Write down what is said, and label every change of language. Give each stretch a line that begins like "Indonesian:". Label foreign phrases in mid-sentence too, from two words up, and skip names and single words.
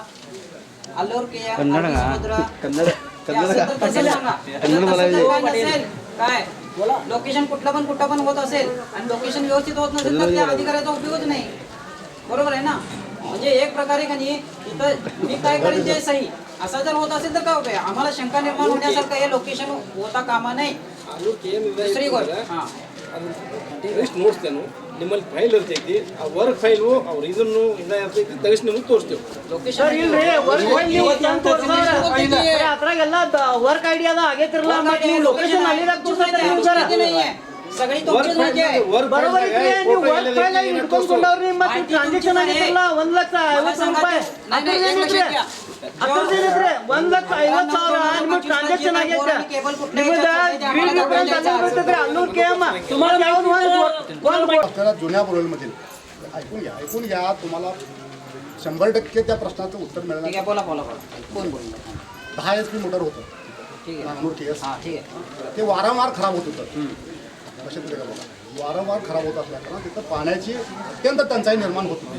Marathi: अल्लूर KM काय लोकेशन कुठं पण होत असेल आणि लोकेशन व्यवस्थित होत नसेल तर त्या अधिकाऱ्याचा उपयोगच नाही. बरोबर आहे ना. म्हणजे एक प्रकारे का नाही इथं मी काय करेन ते सही असं जर होत असेल तर काय होतंय आम्हाला शंका निर्माण होण्यासारखं हे लोकेशन होता कामा नाही. दुसरी गोष्ट
Kannada: ನೋಡ್ತೇವೆ ನಿಮ್ಮಲ್ಲಿ ಫೈಲ್ ಇರ್ತೈತಿ ಆ ವರ್ಕ್ ಫೈಲು ಅವ್ರ ಇದನ್ನು ಇಲ್ಲ ಇರ್ತೈತಿ ತಗಿಸಿ ನಿಮಗೆ ತೋರಿಸ್ತೇವೆ. ಲೊಕೇಶನ್ ಅದ್ರಾಗೆಲ್ಲ ವರ್ಕ್ ಐಡಿ ಅದ ಆಗೈತಿರಲ್ಲ ಮತ್ತೆ ನೀವು ಲೊಕೇಶನ್ ಅಲ್ಲಿದಾಗ ತೋರಿಸ್ತಾರೆ ನೀವು ಸರ್
Marathi: सगळी तुमचीच माहिती आहे. बरोबर आहे.
Kannada: ನೀವು ವರ್ಕ್ ಫೈಲ್ ಆಗಿ ಇಟ್ಕೊಂಡ್ಕೊಂಡವ್ರಿ ಮತ್ತೆ ಟ್ರಾನ್ಸಾಕ್ಷನ್ ಆಗಿರಲ್ಲ 1,50,000 ರೂಪಾಯಿ ಅದ್ರದೇನಿದ್ರೆ 1,50,000 ನಿಮಗೆ ಟ್ರಾನ್ಸಾಕ್ಷನ್ ಆಗೈತೆ ನಿಮ್ಮದ ಬಿಲ್ ಡಿಫರೆನ್ಸ್ ಅಲ್ಲಿ ಬರ್ತದೆ ಅಲ್ಲೂರ್ KM तुम्हाला
Marathi: आपल्याला जुन्या बोरवेलमधील ऐकून घ्या तुम्हाला 100% त्या प्रश्नाचं उत्तर ठीक मिळणार. आहे, बोला बोला बोला. कोण बोलला 10 HP मोटर होतं ठीक आहे. नागपूर TS. हां ठीक आहे. ते वारंवार खराब होत होतं. लक्षात येतं का बघा, वारंवार खराब होत असल्यानं तिथं पाण्याची अत्यंत टंचाई निर्माण होत होती.